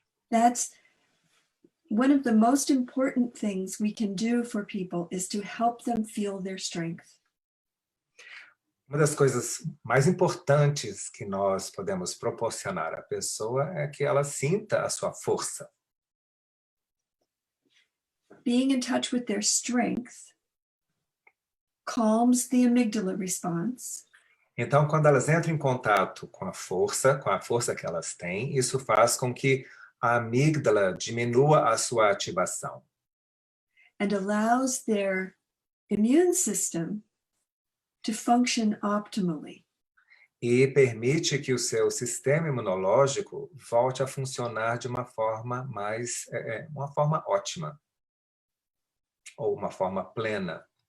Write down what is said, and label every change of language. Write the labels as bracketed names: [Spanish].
[English] That's one of the most important things we can do for people is to help them feel their strength. [Portuguese] Uma das coisas mais importantes que nós podemos proporcionar à pessoa é que ela sinta a sua força. [English] Being in touch with their strength calms the amygdala response. [Portuguese] Então, quando elas entram em contato com a força que elas têm, isso faz com que a amígdala diminua a sua ativação. [English] And allows their immune system to function optimally. [Portuguese] E permite que o seu sistema imunológico volte a funcionar de uma forma uma forma ótima, ou uma forma plena.